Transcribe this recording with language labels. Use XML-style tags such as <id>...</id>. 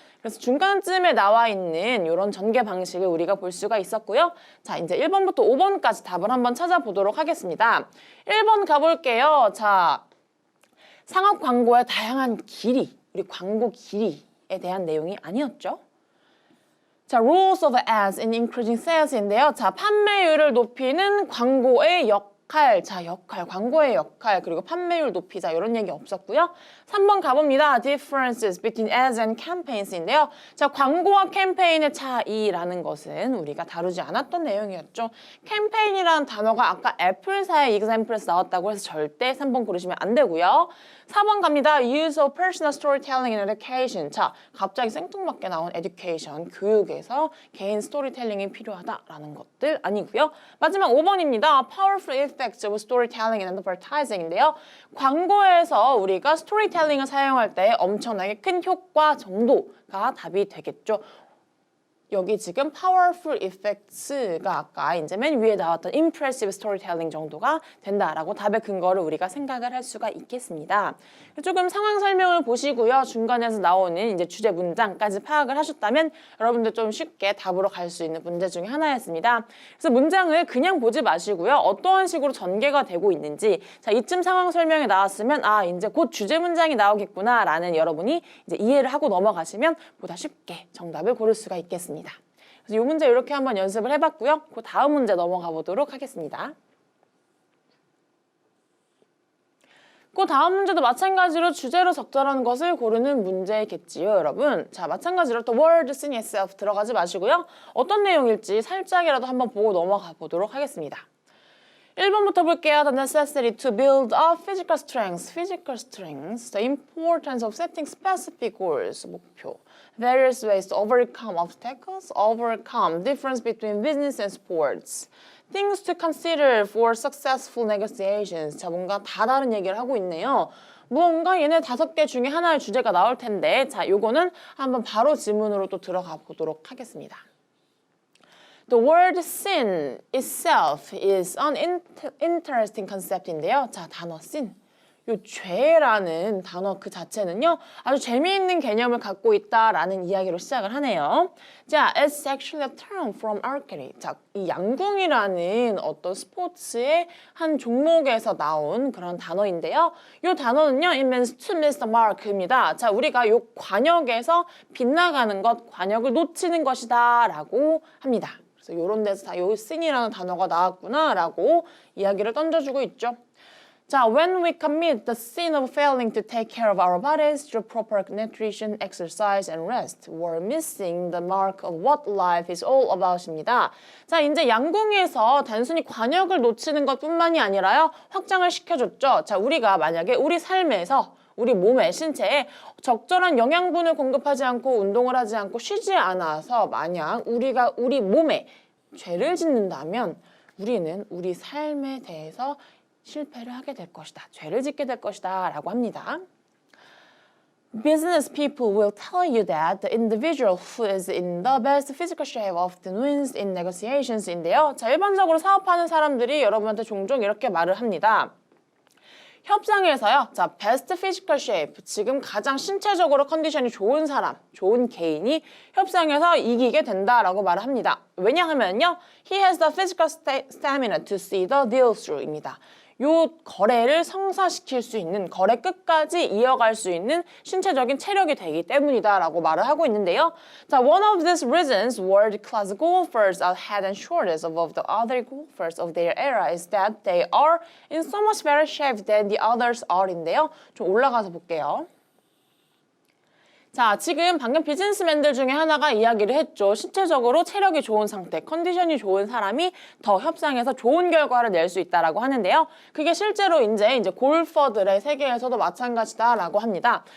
<ko>그래서 중간쯤에 나와 있는 이런 전개 방식을 우리가 볼 수가 있었고요. 자, 이제 1번부터 5번까지 답을 한번 찾아보도록 하겠습니다. 1번 가볼게요. 자, 상업 광고의 다양한 길이, 우리 광고 길이에 대한 내용이 아니었죠.</ko> <en>자, rules of ads in increasing sales</en> <ko>인데요. 자, 판매율을 높이는 광고의 자, 광고의 역할, 그리고 판매율 높이자 이런 얘기 없었고요. 3번 가봅니다.</ko> <en>Differences between ads and campaigns</en> <ko>인데요. 자, 광고와 캠페인의 차이라는 것은 우리가 다루지 않았던 내용이었죠. 캠페인이라는 단어가 아까 애플사의 example에서 나왔다고 해서 절대 3번 고르시면 안 되고요. 4번 갑니다.</ko> <en>Use of personal storytelling in education.</en> <ko>자, 갑자기 생뚱맞게 나온 education, 교육에서 개인 스토리텔링이 필요하다라는 것들 아니고요. 마지막 5번입니다.</ko> <en>Powerful effects of storytelling in advertising</en> <ko>인데요. 광고에서 우리가 스토리텔링을 사용할 때 엄청나게 큰 효과 정도가 답이 되겠죠. 여기 지금</ko> <en>powerful effects</en> <ko>가 아까 이제 맨 위에 나왔던</ko> <en>impressive storytelling</en> <ko>정도가 된다라고 답의 근거를 우리가 생각을 할 수가 있겠습니다. 조금 상황 설명을 보시고요. 중간에서 나오는 이제 주제 문장까지 파악을 하셨다면 여러분들 좀 쉽게 답으로 갈 수 있는 문제 중에 하나였습니다. 그래서 문장을 그냥 보지 마시고요. 어떠한 식으로 전개가 되고 있는지, 자, 이쯤 상황 설명이 나왔으면 아, 이제 곧 주제 문장이 나오겠구나라는 여러분이 이제 이해를 하고 넘어가시면 보다 쉽게 정답을 고를 수가 있겠습니다. 그래서 이 문제 이렇게 한번 연습을 해봤고요. 그 다음 문제 넘어가 보도록 하겠습니다. 그 다음 문제도 마찬가지로 주제로 적절한 것을 고르는 문제겠지요, 여러분. 자, 마찬가지로 또</ko> <en>words in itself</en> <ko>들어가지 마시고요. 어떤 내용일지 살짝이라도 한번 보고 넘어가 보도록 하겠습니다. 1번부터 볼게요.</ko> <en>The necessity to build up physical strength, the importance of setting specific goals, 목표, various ways to overcome obstacles, overcome difference between business and sports, things to consider for successful negotiations.</en> <ko>자, 뭔가 다 다른 얘기를 하고 있네요. 무언가 얘네 5개 중에 하나의 주제가 나올 텐데, 자, 요거는 한번 바로 지문으로 또 들어가 보도록 하겠습니다.</ko> <en>The word sin itself is an interesting concept</en> <ko>인데요. 자, 단어 sin. 요 죄라는 단어 그 자체는요, 아주 재미있는 개념을 갖고 있다라는 이야기로 시작을 하네요.</ko> <en>자, it's actually a term from archery.</en> <ko>자, 이 양궁이라는 어떤 스포츠의 한 종목에서 나온 그런 단어인데요. 요 단어는요,</ko> <en>it means to miss the mark</en> <ko>입니다. 자, 우리가 요 관역에서 빗나가는 것, 관역을 놓치는 것이다 라고 합니다. 그래서 요런 데서 다 요 sin이라는 단어가 나왔구나 라고 이야기를 던져주고 있죠.</ko> <en>자, when we commit the sin of failing to take care of our bodies through proper nutrition, exercise, and rest, we're missing the mark of what life is all about</en> <ko>입니다. 자, 이제 양궁에서 단순히 관역을 놓치는 것뿐만이 아니라요, 확장을 시켜줬죠. 자, 우리가 만약에 우리 삶에서 우리 몸에, 신체에 적절한 영양분을 공급하지 않고 운동을 하지 않고 쉬지 않아서 만약 우리가 우리 몸에 죄를 짓는다면 우리는 우리 삶에 대해서 실패를 하게 될 것이다. 죄를 짓게 될 것이다. 라고 합니다.</ko> <en>Business people will tell you that the individual who is in the best physical shape often wins in negotiations</en> <ko>인데요. 자, 일반적으로 사업하는 사람들이 여러분한테 종종 이렇게 말을 합니다. 협상에서요. 자,</ko> <en>best physical shape.</en> <ko>지금 가장 신체적으로 컨디션이 좋은 사람, 좋은 개인이 협상에서 이기게 된다라고 말을 합니다. 왜냐하면요.</ko> <en>He has the physical stamina to see the deal through</en> <ko>입니다. 요 거래를 성사시킬 수 있는, 거래 끝까지 이어갈 수 있는 신체적인 체력이 되기 때문이다라고 말을 하고 있는데요.</ko> <en>자, one of these reasons world-class golfers are head and shoulders above the other golfers of their era is that they are in so much better shape than the others are</en> <ko>인데요. 좀 올라가서 볼게요. 자, 지금 방금 비즈니스맨들 중에 하나가 이야기를 했죠. 신체적으로 체력이 좋은 상태, 컨디션이 좋은 사람이 더 협상에서 좋은 결과를 낼 수 있다라고 하는데요. 그게 실제로 이제 골퍼들의 세계에서도 마찬가지다라고 합니다.</ko>